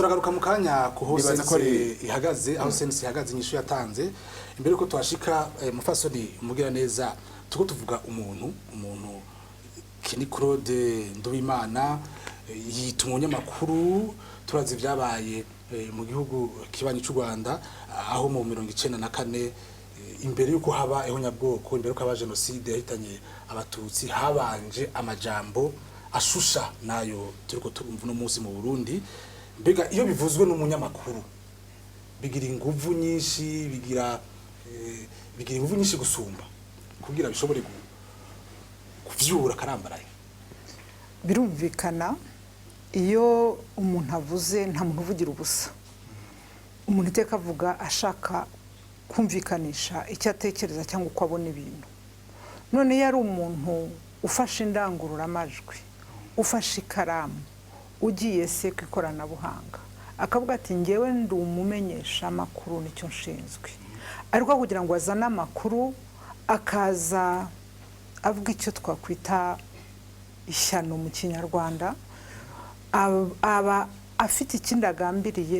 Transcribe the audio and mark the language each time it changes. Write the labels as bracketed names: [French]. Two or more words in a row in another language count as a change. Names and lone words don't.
[Rundi] Turagaruka mu kanya ku hose ihagaze aho sense ihagaze nyishu yatanze imbere ko twashika mufasoni Mugiraneza tuko tuvuga umuntu Kenny Claude Nduwimana yita umunyamakuru turazi byabaye mu gihugu kibanyi cy'u Rwanda aho mu 1994 imbere yuko haba ihonyabwoko imbere yuko haba genocide yahitanye abatutsi habanje amajambo ashusha nayo turiko turumva no munsi mu Burundi. Mbega iyo bivuzwe n'umunyamakuru bigira inguvu nyinshi bigira inguvu nyinshi gusumba kugira bishobore kuvyura karambaraye. Birumvikana iyo umuntu avuze nta muntu uvugira ubusa. Umuntu iteka avuga ashaka kumvikanisha icyo atekereza cyangwa uko abona ibintu. None yari umuntu ufashe indangururamajwi, ufashe ikaramu, ugiye se ku ikoranabuhanga akavuga ati ngewe ndi umumenyesha amakuru nicyo nshinzwe, ariko kugira ngo azane amakuru akaza avuga icyo twakwita ishyano mu Kinyarwanda, aba afite ikindi agambiriye.